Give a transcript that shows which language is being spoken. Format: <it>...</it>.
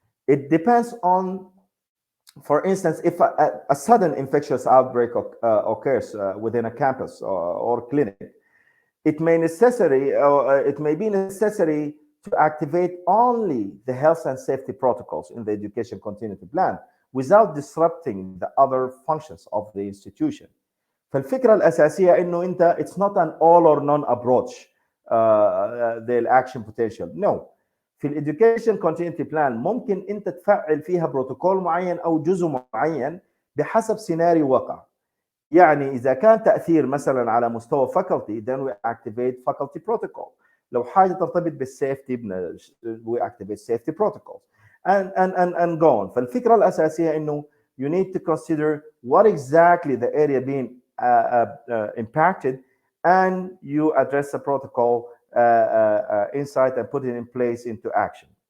<en>It depends on, for instance, if a sudden infectious outbreak occurs within a campus or clinic, it may be necessary to activate only the health and safety protocols in the education continuity plan without disrupting the other functions of the institution. فالفكره الاساسيه انه انت it's not an all or none approach للاكشن potential. No.</en> <ar>في الاديوكيشن كونتينيتي بلان ممكن انت تفعل فيها بروتوكول معين او جزء معين بحسب سيناريو وقع. يعني اذا كان تاثير مثلا على مستوى faculty then we activate faculty protocol.</ar> <en>لو حاجه ترتبط بالسيفتي we activate safety protocols and go on. فالفكره الاساسيه انه you need to consider what exactly the area being impacted, and you address the protocol insight and put it in place into action.</en>